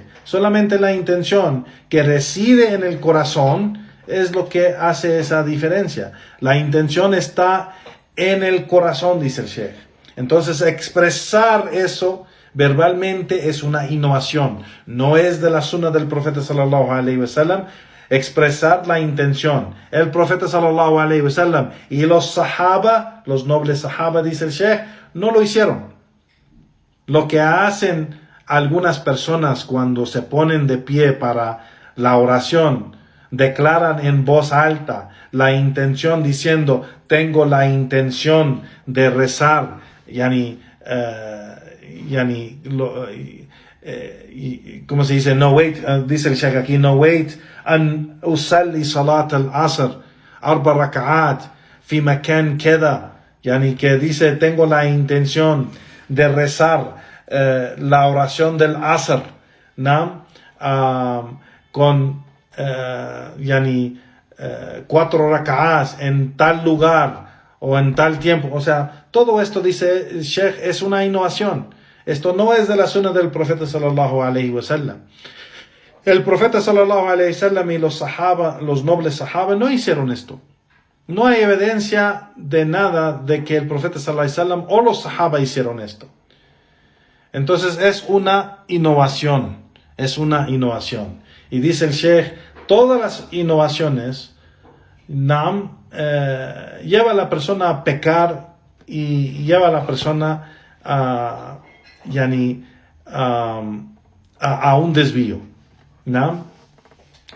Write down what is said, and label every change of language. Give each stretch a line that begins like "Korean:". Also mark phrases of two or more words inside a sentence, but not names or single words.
Spanish: Solamente la intención que reside en el corazón es lo que hace esa diferencia. La intención está en el corazón, dice el Sheikh. Entonces, expresar eso verbalmente es una innovación. No es de la sunna del profeta
Arabic: صلى الله عليه وسلم
Spanish: expresar la intención. El profeta
Arabic: صلى الله عليه وسلم
Spanish: y los sahaba, los nobles sahaba, dice el Sheikh, no lo hicieron. Lo que hacen algunas personas cuando se ponen de pie para la oración, declaran en voz alta la intención diciendo, tengo la intención de rezar, ¿cómo se dice? No wait, dice el Sheikh aquí, no wait,
Arabic: أن أصلي صلاة العصر، 4 ركعات، في مكان كده,
Spanish: que dice, tengo la intención de rezar la oración del asr, ¿no? Con 4 rak'at en tal lugar o en tal tiempo. O sea, todo esto, dice el Sheikh, es una innovación. Esto no es de la sunna del profeta
Arabic: صلى الله عليه وسلم.
Spanish: El profeta
Arabic: صلى الله عليه وسلم
Spanish: y los sahaba, los nobles sahaba, no hicieron esto. No hay evidencia de nada de que el profeta
Arabic: صلى الله عليه وسلم
Spanish: o los sahaba hicieron esto. Entonces es una innovación. Es una innovación. Y dice el Sheikh, todas las innovaciones lleva a la persona a pecar y lleva a la persona a un desvío, ¿no?